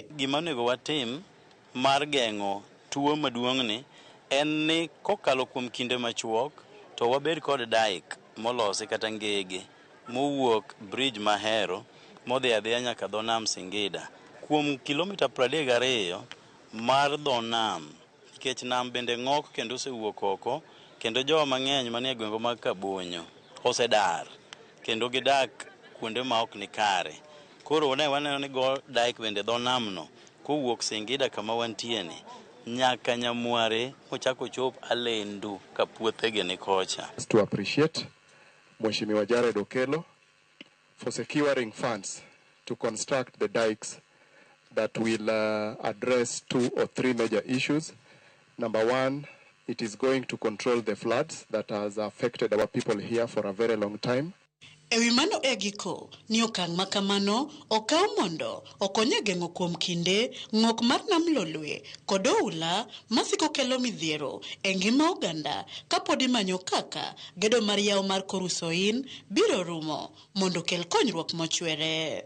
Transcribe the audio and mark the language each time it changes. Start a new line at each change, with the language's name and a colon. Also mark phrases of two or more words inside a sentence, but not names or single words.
Luo (Kenya and Tanzania): Gima onego watim mar geng'o tuo maduong'ni en ni kokalo kuom kinde machuok to wabed kod dike molosi kata ngege mowuok bridge Mahero modhi adhiya nyaka dho nam Singida kuom kilomita 32 mar dho nam, nikech nam bende ng'ok kendo osewuok oko kendo jowa mang'eny manie gwenge mag Kabonyo osedar kendo gidak kuonde ma ok ni kare. Koro waneno ni go dike bende dho nam no kowuok Singida kama wantieni nyaka Nyamware mochako chop Alendu ka puothege ni kocha.
English: To appreciate Mheshimiwa Jared Okelo for securing funds to construct the dikes that will address 2 or 3 major issues. Number one, it is going to control the floods that has affected our people here for a very long time.
Luo (Kenya and Tanzania): Ewi mano giko ni okang' makamano okaw mondo okonye geng'o kuom kinde ng'ok mar nam Lolwe kod ohula masiko kelo midhiero e ngima oganda kapod imanyo kaka gedo mar yawo mar Koru Soin biro rumo mondo kel konyruok mochwere.